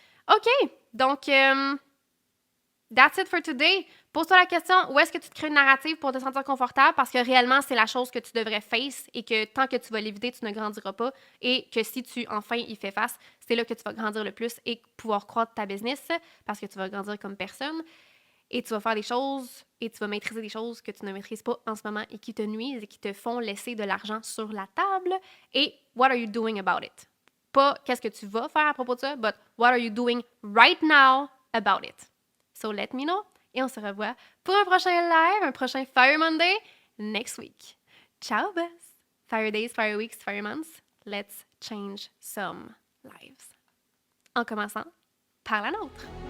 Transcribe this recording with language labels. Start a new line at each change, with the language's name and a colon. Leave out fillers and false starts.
English: OK, donc, that's it for today.
French: Pose-toi la question, où est-ce que tu te crées une narrative pour te sentir confortable? Parce que réellement, c'est la chose que tu devrais face et que tant que tu vas l'éviter, tu ne grandiras pas. Et que si tu, enfin, y fais face, c'est là que tu vas grandir le plus et pouvoir croître ta business parce que tu vas grandir comme personne. Et tu vas faire des choses et tu vas maîtriser des choses que tu ne maîtrises pas en ce moment et qui te nuisent et qui te font laisser de l'argent sur la table.
English: Et what are you doing about it?
French: Pas qu'est-ce que tu vas faire à propos de ça,
English: but what are you doing right now about it? So let me know.
French: Et on se revoit pour un prochain live, un prochain Fire Monday
English: next week.
French: Ciao, best!
English: Fire Days, Fire Weeks, Fire Months. Let's change some lives.
French: En commençant par la nôtre.